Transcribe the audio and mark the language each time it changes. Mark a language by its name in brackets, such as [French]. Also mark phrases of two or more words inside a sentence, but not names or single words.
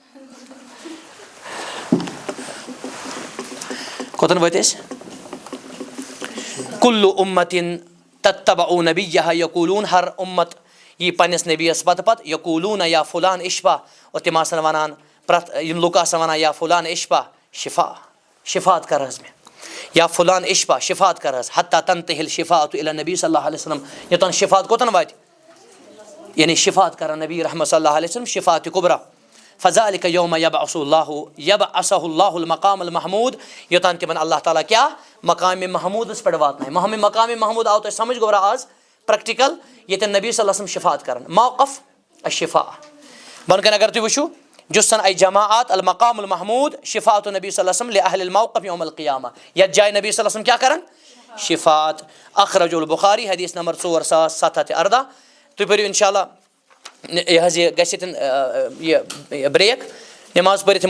[Kashmiri] کوٚتن وٲتۍ أسۍ [Arabic] کُلُ اُمتِن تتبعو نبیہ یقوٗلوٗن [Kashmiri] ہر اُمت یی پننِس نبیَس پتہٕ پتہٕ [Arabic] یقوٗلوٗن یا فلان اشفا [Kashmiri] اور تِم آسن ونان پرٛٮ۪تھ یِم لُکھ آسن ونان [Arabic] یا فلان اشفا [Kashmiri] شفا شفات کر حظ مےٚ [Arabic] یا فلان اشفا [Kashmiri] شفات کر حظ [Arabic] حتیٰ تنتہل شفاعت الی نبی صلی اللہ علیہ وسلم [Kashmiri] یوٚتن شفات کوٚتن واتہِ یعنی شفات کرن نبی رحمت [Arabic] صلی اللہ علیہ [Kashmiri] وسلم شفاعتِ کُبرا [Arabic] فذلک یوم یبعث اللہ المقام المحمود [Kashmiri] یوٚتان تِمن اللہ تعالیٰ کیٛاہ مقامِ محموٗدس پٮ۪ٹھ واتنایہِ مقامِ محموٗد آو تۄہہِ سمجھ گوٚرا آز پریکٹِکل ییٚتٮ۪ن نبی [Arabic] صلی اللہ علیہ وسلم [Kashmiri] شفات کران [Arabic] موقف الشفا [Kashmiri] بۄنہٕ کَنہِ اگر تُہۍ وٕچھِو [Arabic] جُسن ای جماعت المقام المحموٗد شفاعت نبی صلی اللہ علیہ وسلم لأہل الموقف یوم القیامہ [Kashmiri] یتھ جایہِ نبی [Arabic] صلی اللہ علیہ وسلم [Kashmiri] کیٛاہ کران شفاعت [Arabic] اخرج البخاری [Kashmiri] حدیث نمبر 4714 تُہۍ پٔرِو [Arabic] انشاء اللہ [Kashmiri] یہِ حظ یہِ گژھِ ییٚتٮ۪ن بریک نٮ۪ماز پٔرِتھ یِمو